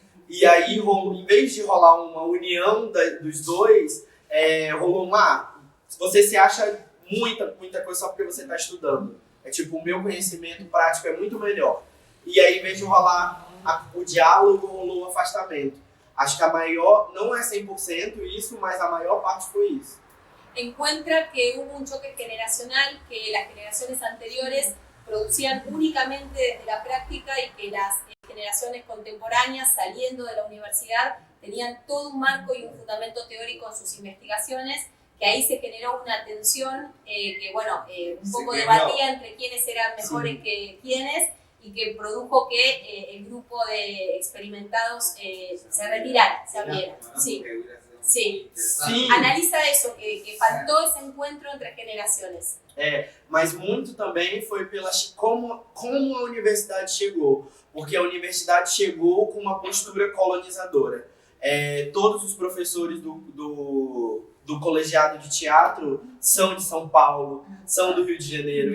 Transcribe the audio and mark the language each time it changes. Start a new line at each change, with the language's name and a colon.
Portuguese: E aí, em vez de rolar uma união dos dois, rolou você se acha muita coisa só porque você está estudando. É tipo, o meu conhecimento prático é muito melhor. E aí, em vez de rolar o diálogo, rolou o afastamento. Acho que a maior, não é 100% isso, mas a maior parte foi isso.
Spanish: Encuentra que hubo un choque generacional, que las generaciones anteriores producían únicamente desde la práctica y que las generaciones contemporáneas, saliendo de la universidad, tenían todo un marco y un fundamento teórico en sus investigaciones, que ahí se generó una tensión que, bueno, un poco debatía entre quiénes eran mejores que quiénes, y que produjo que el grupo de experimentados se retirara, se abriera. Sí. Sí. Analiza eso, que
Portuguese: faltou esse encontro entre gerações. Mas muito também foi como a universidade chegou. Porque a universidade chegou com uma postura colonizadora. Todos os professores do colegiado de teatro são de São Paulo, são do Rio de Janeiro.